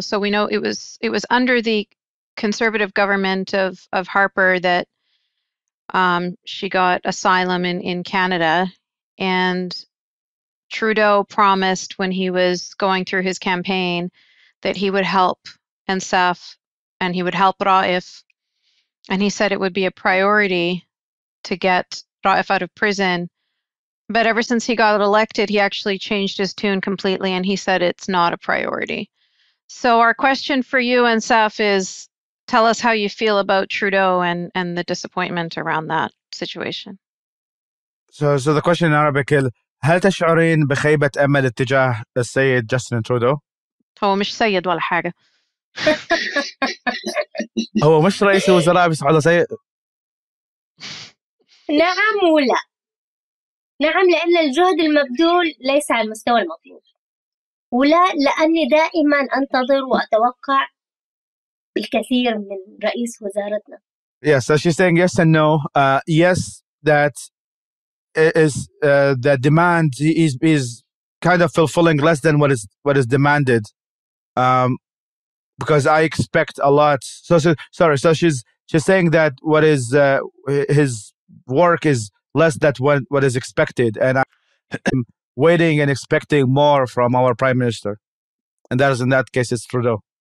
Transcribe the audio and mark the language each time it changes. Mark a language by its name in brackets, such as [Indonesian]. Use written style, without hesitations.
[English] So we know it was under the Conservative government of Harper that she got asylum in Canada, and Trudeau promised when he was going through his campaign that he would help Ensaf and he would help Raif, and he said it would be a priority to get Raif out of prison. But ever since he got elected, he actually changed his tune completely, and he said it's not a priority. So our question for you, Ensaf, is tell us how you feel about Trudeau and the disappointment around that situation. So the question in Arabic is, [Arabic] هل تشعرين بخيبة أمل اتجاه السيد جاستن ترودو؟ هو مش سيد ولا حاجة. هو مش رئيس الوزراء بس على سيد. نعم ولا. نعم لأن الجهد المبذول ليس على المستوى المطلوب، ولا لأني دائما أنتظر وأتوقع الكثير من رئيس وزارتنا. [English] Yes, so she's saying yes and no. Yes, that is the demand is kind of fulfilling less than what is demanded, because I expect a lot. So she's saying that what is his work is less than what is expected, and I'm waiting and expecting more from our prime minister, and that is, in that case, it's Trudeau.